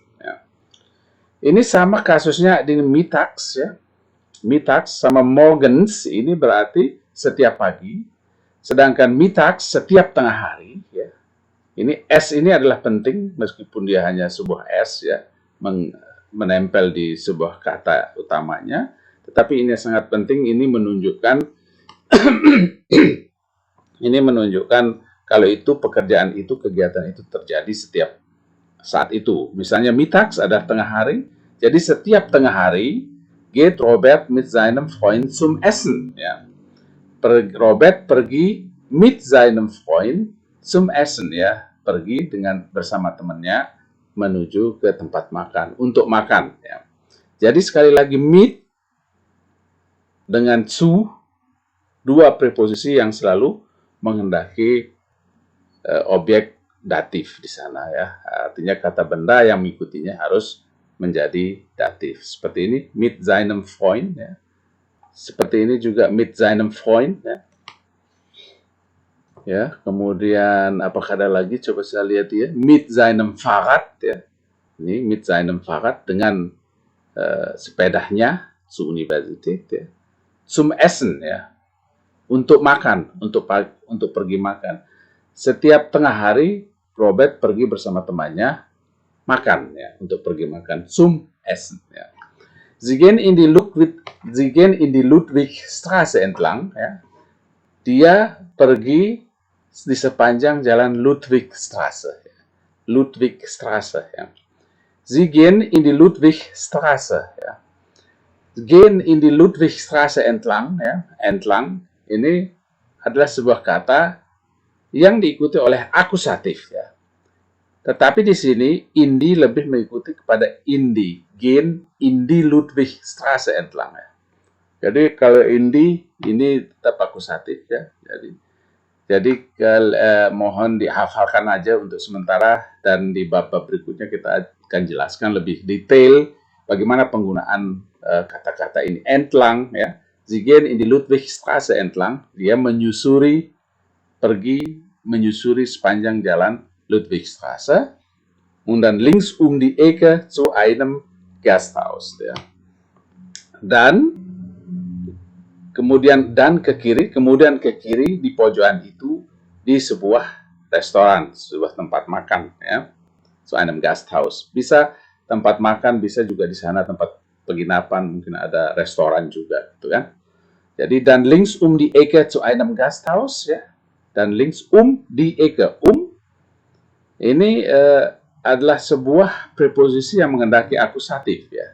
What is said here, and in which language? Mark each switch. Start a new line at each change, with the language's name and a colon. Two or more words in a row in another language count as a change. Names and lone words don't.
Indonesian: Ya. Ini sama kasusnya di mittags, ya. Mittags sama morgens ini berarti setiap pagi, sedangkan mittags setiap tengah hari. Ya. Ini S ini adalah penting meskipun dia hanya sebuah S, ya, menempel di sebuah kata utamanya, tetapi ini sangat penting. Ini menunjukkan kalau itu pekerjaan itu, kegiatan itu terjadi setiap saat itu. Misalnya mittags adalah tengah hari, jadi setiap tengah hari
German: geht Robert mit seinem Freund zum Essen.
Indonesian: Ya.
German: Robert pergi mit seinem Freund zum Essen,
Indonesian: ya, pergi bersama temannya menuju ke tempat makan untuk makan. Ya. Jadi sekali lagi mit dengan zu, dua preposisi yang selalu menghendaki objek datif di sana, ya. Artinya kata benda yang mengikutinya harus menjadi datif. Seperti ini
German: mit seinem Freund,
Indonesian: ya. Seperti ini juga
German: mit seinem Freund,
Indonesian: ya. Ya, kemudian apakah ada lagi? Coba saya lihat, ya.
German: Mit seinem Fahrrad,
Indonesian: ya. Ini
German: mit seinem Fahrrad
Indonesian: dengan sepedanya
German: zur Universität,
Indonesian: ya.
German: Zum Essen,
Indonesian: ya. Untuk makan, untuk pergi makan. Setiap tengah hari Robert pergi bersama temannya makan, ya, untuk pergi makan,
German: zum Essen, ya. Sie gehen in die Ludwigstraße entlang,
Indonesian: ya. Dia pergi di sepanjang jalan Ludwigstraße, ya. Ludwigstraße, ya.
German: Sie gehen in die Ludwigstraße, ya. Gehen in die Ludwigstraße entlang, ya.
Indonesian: Entlang ini adalah sebuah kata yang diikuti oleh akusatif, ya. Tetapi di sini
German: in die
Indonesian: lebih mengikuti kepada
German: in die, gehen in die Ludwigstraße entlang,
Indonesian: ya. Jadi kalau
German: in die
Indonesian: ini tetap akusatif, ya. Jadi mohon dihafalkan aja untuk sementara, dan di bab-bab berikutnya kita akan jelaskan lebih detail bagaimana penggunaan kata-kata ini.
German: Entlang, ya. Sie gehen in die Ludwigstraße entlang,
Indonesian: dia menyusuri sepanjang jalan Ludwigstraße,
German: und dann links die Ecke zu einem Gasthaus,
Indonesian: ya. Dan kemudian ke kiri di pojokan itu di sebuah restoran, sebuah tempat makan, ya.
German: Zu einem Gasthaus.
Indonesian: Bisa tempat makan, bisa juga di sana tempat penginapan, mungkin ada restoran juga, gitu kan. Jadi dan
German: links die Ecke zu einem Gasthaus,
Indonesian: ya.
German: Dan links die Ecke.
Indonesian: Ini adalah sebuah preposisi yang menghendaki akusatif, ya.